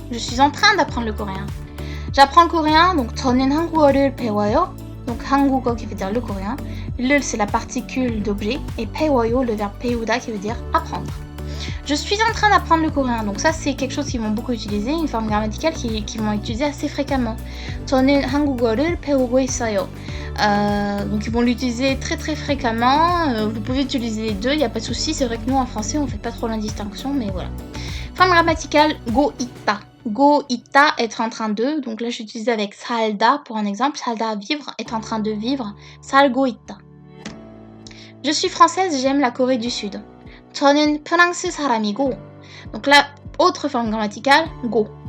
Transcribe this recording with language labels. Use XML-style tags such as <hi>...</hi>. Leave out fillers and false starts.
<fr>Je suis en train d'apprendre le coréen. J'apprends le coréen, donc</fr> <ko>저는 한국어를 배워요.</ko> <fr>Donc 한국어 qui veut dire le coréen. Le c'est la particule d'objet, et 배워요, le verbe 배우다 qui veut dire apprendre. Je suis en train d'apprendre le coréen. Donc ça c'est quelque chose qu'ils vont beaucoup utiliser, une forme grammaticale qu'ils vont utiliser assez fréquemment.</fr> <ko>저는 한국어를 배우고 있어요.</ko> <fr>Donc ils vont l'utiliser très fréquemment. Vous pouvez utiliser les deux, il n'y a pas de souci. C'est vrai que nous en français on fait pas trop la distinction, mais voilà. Forme grammaticale, go 있다. Go 있다, être en train de. Donc là j'utilise avec 살다 pour un exemple. 살다, vivre, être en train de vivre.</fr> <ko>살고 있다.</ko> <fr>Je suis française, j'aime la Corée du Sud.</fr> <ko>저는 프랑스 사람이고.</ko> <fr>Donc là, autre forme grammaticale, go.</fr>